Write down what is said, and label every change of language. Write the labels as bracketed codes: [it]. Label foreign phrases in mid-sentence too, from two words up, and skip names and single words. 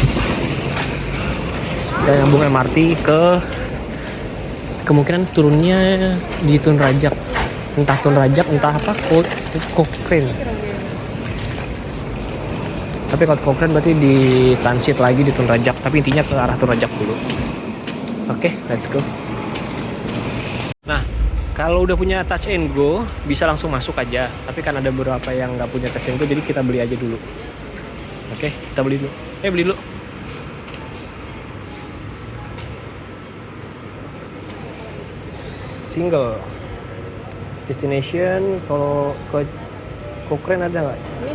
[id] Dan nyambung MRT ke, kemungkinan turunnya di Tun Rajak, entah Tun Rajak entah apa, Cochrane. Tapi kalau Cochrane berarti di transit lagi di Tun Rajak, tapi intinya ke arah Tun Rajak dulu. Oke, [en] let's go. [id] Nah, kalau udah punya touch and go bisa langsung masuk aja, tapi kan ada beberapa yang nggak punya touch and go, jadi kita beli aja dulu. Oke, kita beli dulu. Beli dulu. single. Destination kalau ke Cochrane ada nggak? Ini